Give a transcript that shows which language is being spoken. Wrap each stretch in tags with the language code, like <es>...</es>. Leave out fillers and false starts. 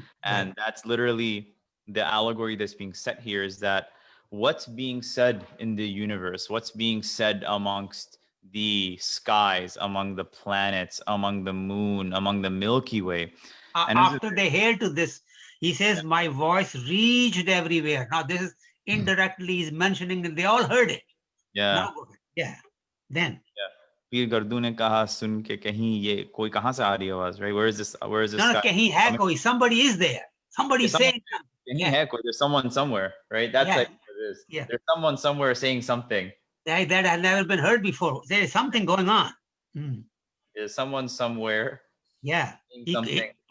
<en>And that's literally the allegory that's being set here, is that what's being said in the universe, what's being said amongst the skies, among the planets, among the moon, among the Milky Way. And After they hear to this, he says, my voice reached everywhere. Now this is indirectly is mentioning that they all heard it. yeah. Now go ahead. Yeah. Then.</en> <hi>पीर गर्दू ने कहा सुन के कहीं ये कोई कहाँ से आ रही आवाज,</hi> <en>right? Where is this No, guy</en> <hi>kahin hai koi,</hi> <en>somebody is there. Somebody is saying something.</en> <hi>Kahin hai koi,</hi> <en>there's someone somewhere, right? That's Yeah. like what it is. Yeah. There's someone somewhere saying something. That had never been heard before. There is something going on. There's someone somewhere Yeah. saying something.</en>